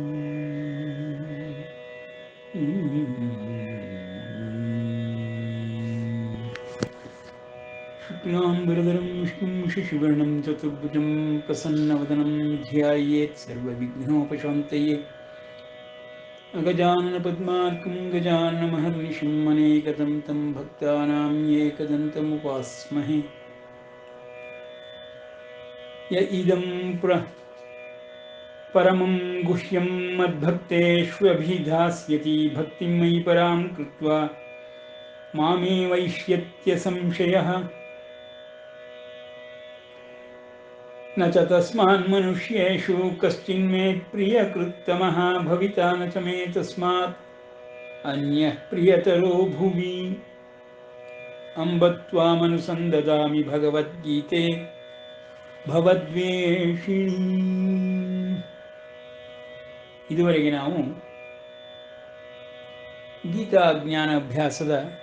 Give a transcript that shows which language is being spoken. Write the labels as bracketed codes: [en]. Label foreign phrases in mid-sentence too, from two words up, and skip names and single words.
[sa] ಶುಕ್ಲಾಂಬರಧರಂ ವಿಷ್ಣುಂ ಶಶಿವರ್ಣಂ ಚತುರ್ಭುಜಂ ಪ್ರಸನ್ನವದನಂ ಧ್ಯಾಯೇತ್ ಸರ್ವವಿಘ್ನೋಪಶಾಂತಯೇ. ಅಗಜಾನನ ಪದ್ಮಾರ್ಕಂ ಗಜಾನನಮಹರ್ನಿಶಂ ಅನೇಕದಂತಂ ಭಕ್ತಾನಾಂ ಏಕದಂತಮುಪಾಸ್ಮಹೇ. ಯ ಇದಂ ಪರಮಂ ಗುಹ್ಯಂ ಮದ್ಭಕ್ತೇಷ್ವಭಿಧಾಸ್ಯತಿ ಭಕ್ತಿಂ ಮಯಿ ಪರಾಂ ಕೃತ್ವಾ ಮಾಮೇ ವೈಷ್ಯತ್ಯ ಸಂಶಯಃ ನ ಚ ತಸ್ಮಾನ್ ಮನುಷ್ಯೇಷು ಕಶ್ಚಿನ್ಮೇ ಪ್ರಿಯಕೃತ್ತಮಃ ಭವಿತಾ ನ ಚ ಮೇ ತಸ್ಮಾತ್ ಅನ್ಯಃ ಪ್ರಿಯತರೋ ಭುವಿ ಅಂಬ ತ್ವಾಮನುಸಂದದಾಮಿ ಭಗವದ್ಗೀತೆ ಭವದ್ವೇಷಿಣಿ. [kn] ಇದುವರೆಗೆ ನಾವು ಗೀತಾ ಜ್ಞಾನ ಅಭ್ಯಾಸದ